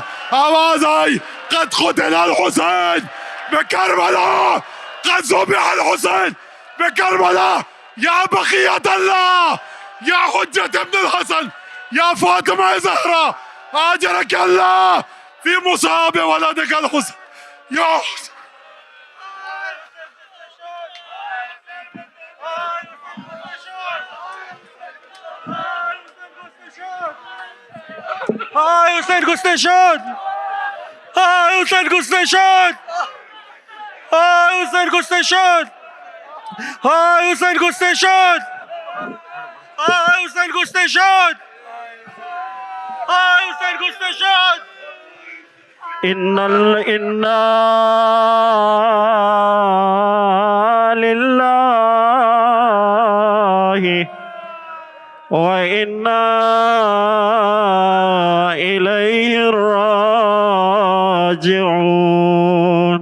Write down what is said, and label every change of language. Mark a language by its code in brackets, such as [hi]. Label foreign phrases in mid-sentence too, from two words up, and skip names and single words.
[ar] آواز آئی، قد قتل الحسین بکربلا، قد ذبح الحسین بکربلا، یا بقیت اللہ، یا حجت ابن الحسن، یا فاطمہ زہرا، آجرک اللہ فی مصاب ولدک الحسن. یا [fa] های حسین کشته شد، های حسین کشته شد، های حسین کشته شد، های حسین کشته شد، های حسین کشته شد، های حسین کشته شد. [ar] انا للہ وإنا إليه راجعون.